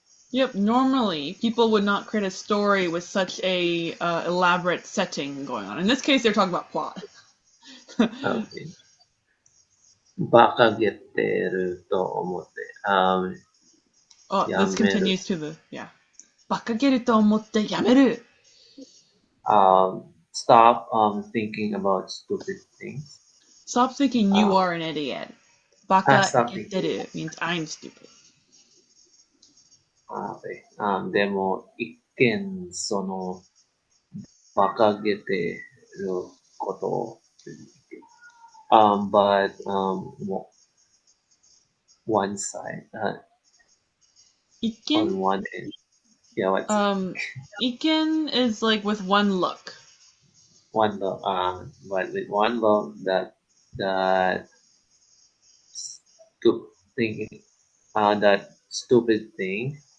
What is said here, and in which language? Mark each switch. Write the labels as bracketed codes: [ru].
[en] Yep, normally people would not create a story with such a elaborate setting going on. In this case, they're talking about plot. Okay. [ja] バカげてると思って。 [en] Oh, this continues to the, yeah. [ja] 馬鹿げると思ってやめる。 [en] Stop thinking about stupid things. Stop thinking you are an idiot. [ja] 馬鹿 [en] stop げてる means I'm stupid. Okay. [ja] でも、一見、馬鹿げてることを、 [en] but one side, [ja] 一見 [en] on one end. Yeah, what's Iken is like with one look. one look, but with one look that thinking, that stupid thing.